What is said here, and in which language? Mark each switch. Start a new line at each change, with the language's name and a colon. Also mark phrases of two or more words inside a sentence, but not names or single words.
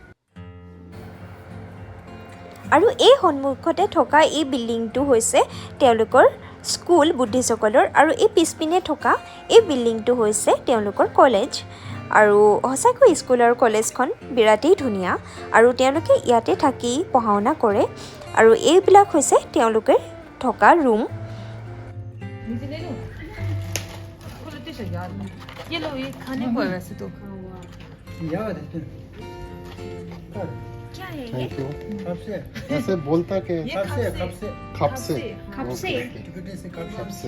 Assamese: আৰু এই সন্মুখতে থকা এই বিল্ডিংটো হৈছে তেওঁলোকৰ স্কুল বুদ্ধিষ্টসকলৰ, আৰু এই পিছপিনে থকা এই বিল্ডিংটো হৈছে তেওঁলোকৰ কলেজ। আৰু সঁচাকৈ স্কুল আৰু কলেজখন বিৰাটেই ধুনীয়া আৰু তেওঁলোকে ইয়াতে থাকি পঢ়া শুনা কৰে। আৰু এইবিলাক হৈছে তেওঁলোকে থকা ৰুম।
Hindi: ये लो, ये खाने को है वैसे तो। क्या है ये? ऐसे बोलता के खपसे।